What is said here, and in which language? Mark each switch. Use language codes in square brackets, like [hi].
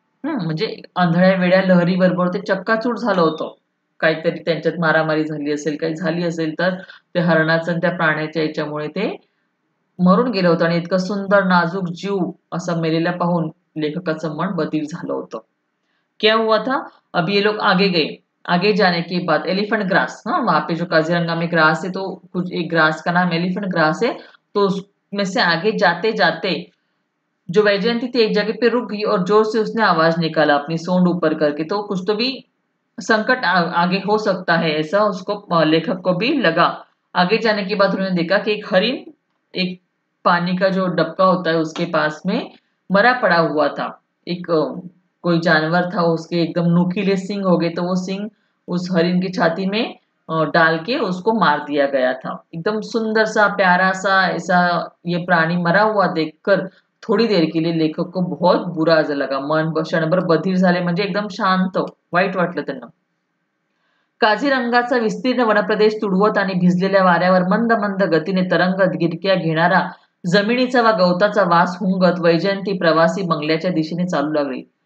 [mr] म्हणजे आंधळ्या वेड्या लहरी बरोबर ते चक्काचूर झालं होतं. काहीतरी त्यांच्यात मारामारी झाली असेल, काही झाली असेल, तर ते हरणाचं आणि त्या प्राण्याच्या याच्यामुळे ते मरून गेलं होतं आणि इतकं सुंदर नाजूक जीव असं मेलेला पाहून लेखकाचं मन बधीर झालं होतं. [hi] क्या हुआ था, अब ये लोग आगे गए. आगे जाने के बाद एलिफेंट ग्रास, हाँ वहां पे जो काजीरंगा में ग्रास है, तो कुछ एक ग्रास का नाम एलिफेंट ग्रास है, तो उसमें से आगे जाते जाते जो वैजयंती थी एक जगह पे रुक गई और जोर से उसने आवाज निकाला अपनी सोंड ऊपर करके. तो कुछ तो भी संकट आगे हो सकता है ऐसा उसको लेखक को भी लगा. आगे जाने के बाद उन्होंने देखा कि एक हरिण एक पानी का जो डबका होता है उसके पास में मरा पड़ा हुआ था. एक कोई जानवर था, उसके एकदम नुकीले सिंग हो गए, तो वो सिंग उस हरिण की छाती में डाल के उसको मार दिया गया था. एकदम सुंदर सा प्यारा सा ऐसा ये प्राणी मरा हुआ देखकर थोडी देर के लिए लेखक को बहुत बुरा लगा. [mr] मन क्षणभर बधीर झाले, म्हणजे एकदम शांत वाईट वाटलं त्यांना. काझीरंगाचा विस्तीर्ण वनप्रदेश तुडवत आणि भिजलेल्या वाऱ्यावर मंद मंद गतीने तरंगत गिरक्या घेणारा जमिनीचा वा गवताचा वास हुंगत वैजयंती प्रवासी बंगल्याच्या दिशेने चालू लागली.